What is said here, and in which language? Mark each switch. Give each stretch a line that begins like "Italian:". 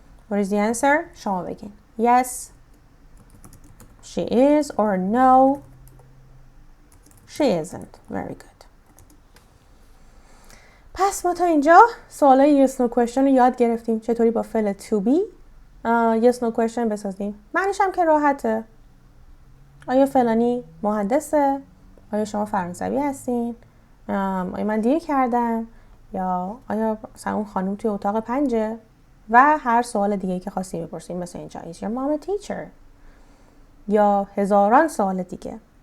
English: What is the answer?
Persian: شما بگین.
English: Yes, she is. Or no, she isn't. Very good.
Persian: پس ما تا اینجا سوالای yes no question رو یاد گرفتیم. چطوری با فعل to be yes no question بسازیم. معنیش هم که راحته. آیا فلانی مهندسه؟ آیا شما فرانسوی هستین؟ آیا من دیر کردم؟ یا آیا مثلا اون خانم توی اتاق 5؟ و هر سوال دیگه که خواستیم بپرسیم مثل اینجا
English: Is your mom a teacher؟
Persian: یا هزاران سوال دیگه.